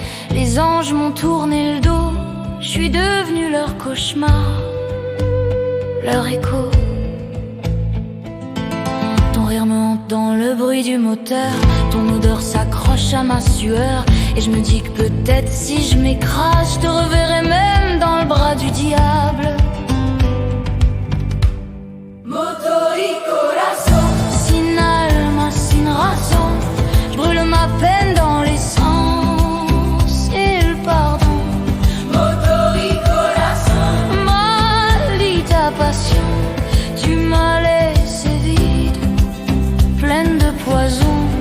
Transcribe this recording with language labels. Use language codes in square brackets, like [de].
[fr] Les anges m'ont tourné le dos, je suis devenue leur cauchemar, leur écho. Ton rire me hante dans le bruit du moteur, ton odeur s'accroche à ma sueur. Et je me dis que peut-être si je m'écrase, je te reverrai même dans le bras du diable. [es] Motor y corazón, sin alma, sin razón. [fr] Je brûle ma peine dans l'essence et le pardon. [es] Motor y corazón, maldita passion. [fr] Tu m'as laissé vide, pleine de poison.